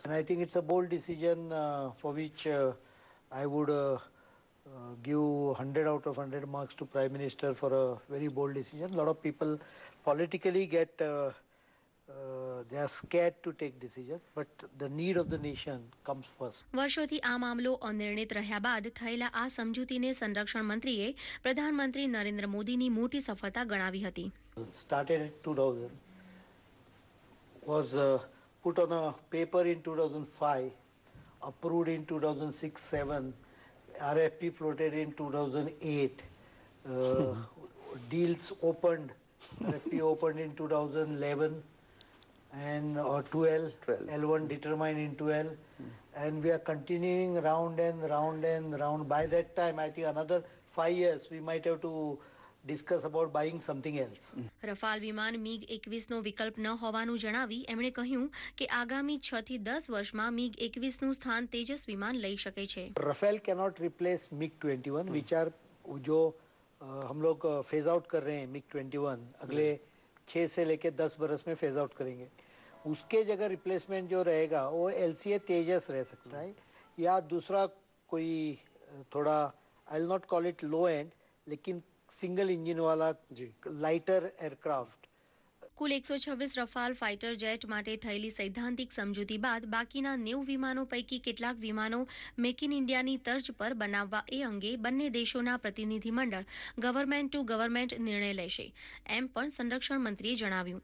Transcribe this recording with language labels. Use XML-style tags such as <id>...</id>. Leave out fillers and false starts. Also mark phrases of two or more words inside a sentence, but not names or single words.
<en>And I think it's a bold decision for which I would give 100 out of 100 marks to Prime Minister for a very bold decision. A lot of people politically get they are scared to take decisions, but the need of the nation comes first.</en> <gu>વર્ષોથી આ મામલો અનિર્ણિત રહ્યા બાદ થયેલા આ સમજૂતીને સંરક્ષણ મંત્રીએ પ્રધાનમંત્રી નરેન્દ્ર મોદીની મોટી સફળતા ગણાવી હતી.</gu> <en>Started in 2000, was put on a paper in 2005, approved in 2006-7, RFP floated in 2008, deals opened, RFP opened in 2011 and or 12, L1 determined in 12, and we are continuing round and round and round. By that time, I think another 5 years we might have to discuss about buying something else.</en> <gu>રફાલ વિમાન MiG 21નો વિકલ્પ ન હોવાનું જણાવી એમણે કહ્યું કે આગામી 6 થી 10 વર્ષમાં MiG 21નું સ્થાન તેજસ વિમાન લઈ શકે છે.</gu> <en>Rafale cannot replace MiG-21, which are</en> <hi>जो हम लोग</hi> <en>phase out</en> <hi>कर रहे हैं MiG-21 अगले 6 से लेके 10 बरस में</hi> <en>phase out</en> <hi>करेंगे. उसके जगह रिप्लेसमेंट जो रहेगा वो LCA तेजस रह सकता है या दूसरा कोई थोड़ा</hi> <en>I will not call it low end</en> <hi>लेकिन</hi> <en>single engine</en> <hi>वाला</hi> <en>lighter aircraft.</en> <gu>કુલ 126 રફાલ</gu> <en>fighter jet</en> <gu>માટે થયેલી સૈદ્ધાંતિક સમજૂતી બાદ બાકીના 90 વિમાનો પૈકી કેટલાક વિમાનો મેક ઇન ઇન્ડિયાની તર્જ પર બનાવવા એ અંગે બંને દેશોના પ્રતિનિધિમંડળ</gu> <en>government to government</en> <gu>નિર્ણય લેશે એમ પણ સંરક્ષણ મંત્રીએ જણાવ્યું.</gu>